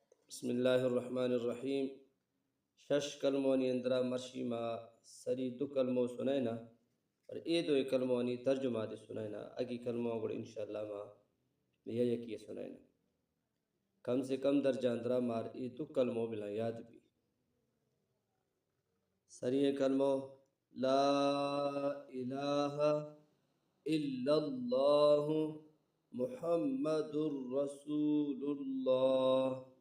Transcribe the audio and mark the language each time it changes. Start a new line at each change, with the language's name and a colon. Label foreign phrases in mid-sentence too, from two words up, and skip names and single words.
Arabic: بسم اللہ الرحمن الرحیم.
Brahui: شش کلمونی اندرا مرشی ما سری دو کلمو سنائنا اور اے دو کلمونی ترجمہ دے سنائنا. اگی کلموں گوڑ انشاءاللہ ما یہ یکی سنائنا. کم سے کم درجہ اندرا مار اے دو کلموں بلا یاد بھی. سری کلموں
Arabic: لا الہ الا اللہ محمد رسول اللہ.